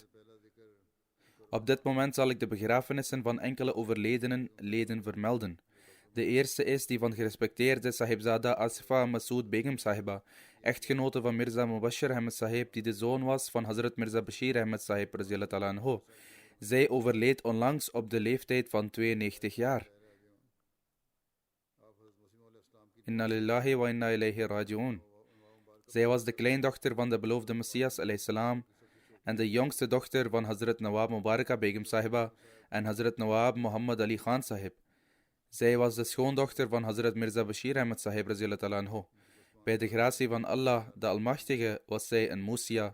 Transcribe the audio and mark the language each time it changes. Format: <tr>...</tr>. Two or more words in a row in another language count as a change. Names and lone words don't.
<nl>Op dit moment zal ik de begrafenissen van enkele overledenen leden vermelden. De eerste is die van gerespecteerde Sahibzada Asifa Masood Begum Sahiba, echtgenote van Mirza Mubashir Ahmed Sahib, die de zoon was van Hazrat Mirza Bashir Ahmed Sahib</nl> <ar>رضي الله تعالى عنه.</ar> <nl>Zij overleed onlangs op de leeftijd van 92 jaar.</nl> <ar>إنا لله وإنا إليه راجعون.</ar> <nl>Zij was de kleindochter van de beloofde Messias</nl> <ar>عليه السلام</ar> <nl>en de jongste dochter van Hazrat Nawab Mubaraka Begum Sahiba en Hazrat Nawab Muhammad Ali Khan Sahib. Zij was de schoondochter van Hazrat Mirza Bashir Ahmed Sahib</nl> <ar>رضي الله تعالى عنه.</ar> <nl>Bij de gratie van Allah, de Almachtige, was zij een Musia.</nl>